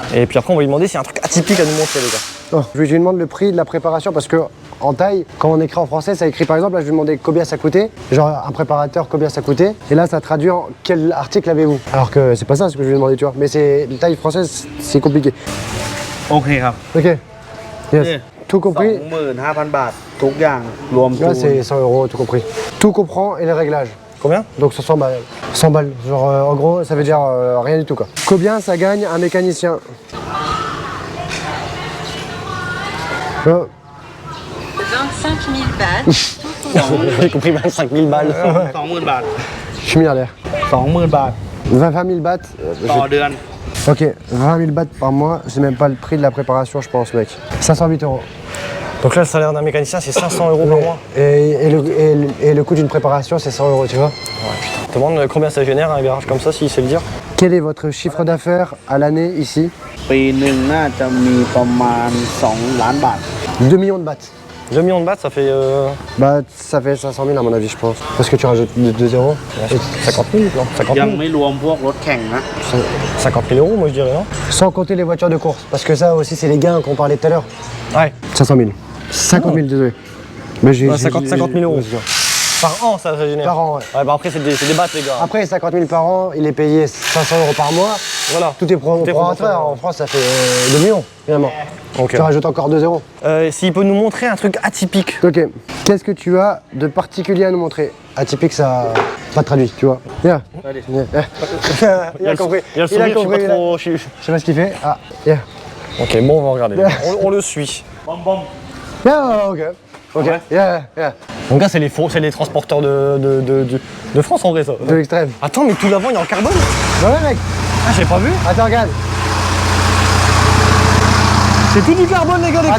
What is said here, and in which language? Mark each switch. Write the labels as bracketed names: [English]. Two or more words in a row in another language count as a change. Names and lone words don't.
[French] Et puis après on va lui demander s'il y a un truc atypique à nous montrer les gars. Non, je lui demande le prix de la préparation parce que en taille, quand on écrit en français, ça écrit par exemple, là je lui demandais combien ça coûtait, genre un préparateur combien ça coûtait, et là ça traduit en quel article avez-vous. Alors que c'est pas ça ce que je lui ai demandé, tu vois, mais c'est la taille française, c'est compliqué. [Thai] โอเคครับ [English] Ok. Yes. Yeah. [French] Tout compris. [Thai] 25,000 บาททุกอย่างรวม [French] Là [Thai] จูน [French] c'est 100 €, tout compris. Tout comprend et les réglages. Combien? Donc 100 balles. 100 balles. Genre en gros ça veut dire rien du tout quoi. Combien ça gagne un mécanicien? 25 000 bahts. J'ai compris 25 000 balles. [Thai] 20,000 บาท [French] Je suis milliardaire. [Thai] 20,000 บาท [French] 20 000 bahts. [Thai] ต่อเดือน [French] Ok, 20 000 bahts par mois, c'est même pas le prix de la préparation, je pense, mec. 508 euros. Donc là, le salaire d'un mécanicien, c'est 500 euros par mois. Et le coût d'une préparation, c'est 100 euros, tu vois. Ouais, putain. Demande combien ça génère un garage comme ça, s'il sait le dire. Quel est votre chiffre d'affaires à l'année ici? [Thai] ปีหนึ่งน่าจะมีประมาณ2 ล้านบาท [French] 2 millions de bahts. 2 millions de bahts, ça fait Bah, ça fait 500 000 à mon avis, je pense. Parce que tu rajoutes 2 euros. 50 000, non 50 [Thai] ยัง [French] 000. [Thai] ไม่รวมพวกรถแข่งนะ [French] 50 000 euros, moi je dirais, non? Sans compter les voitures de course. Parce que ça aussi, c'est les gains qu'on parlait tout à l'heure. Ouais. 500 000. 50 000, désolé. Mais j'ai, Ouais, 50 000 euros. ouais, c'est sûr. Par an, ça génère. Par an, ouais. Ouais, bah après, c'est des bahts, les gars. Après, 50 000 par an, il est payé 500 euros par mois. Voilà. Tout est prorateur. En France, ça fait 2 millions, finalement. Ok. Tu rajoutes encore 2 euros. S'il peut nous montrer un truc atypique. Ok. Qu'est-ce que tu as de particulier à nous montrer? Atypique, ça pas traduit, tu vois. [English] Yeah. [French] Allez. Yeah. Il a compris. Il y a le Il a sourire, compris. je sais pas trop. Je sais pas ce qu'il fait. Ah, yeah. Ok, bon, on va regarder. On le suit. [Thai] บอมบอม [English] Yeah, ok. Ok. Yeah, yeah. [French] Donc là, c'est les transporteurs de France en vrai, ça. De l'extrême. Attends, mais tout l'avant, il est en carbone? Bah ouais, mec. Ah, j'avais pas vu. Attends, regarde. C'est tout du carbone, les gars, des